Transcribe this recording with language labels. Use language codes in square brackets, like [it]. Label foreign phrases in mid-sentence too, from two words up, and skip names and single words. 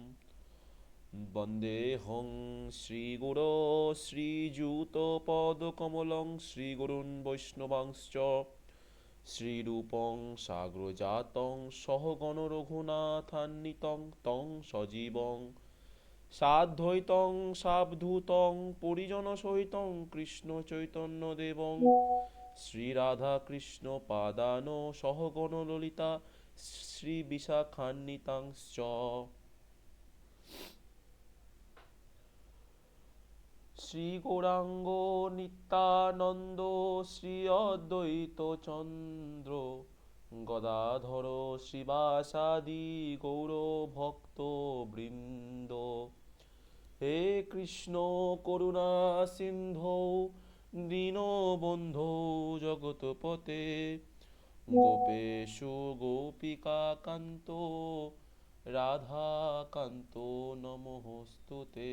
[sa] বন্দেऽহং শ্রীগুরো শ্রীযুতপদকমलं শ্রীগুরুन् বৈষ্ণবাংশ্চ শ্রীরূপং সাগ্রজাतं সহগণ রঘুনাথান্বিतं तं সজীবং সাদ্বৈतं সাবধূतं পরিজনসহিतं কৃষ্ণ চৈতন্যদেবং শ্রীরাধাকৃষ্ণ পাদান সহগণ ললিতা শ্রীবিশাখান্বিতাংশ্চ। শ্রীগৌরাঙ্গ নিত্যানন্দ শ্রী অদ্বৈত চন্দ্র গদাধর শ্রীবাসাদি গৌর ভক্ত বৃন্দ। হে কৃষ্ণ করুণা সিন্ধু দীনবন্ধো জগৎপতে গোপেশু গোপিকা কান্ত রাধাকান্ত নমস্তুতে।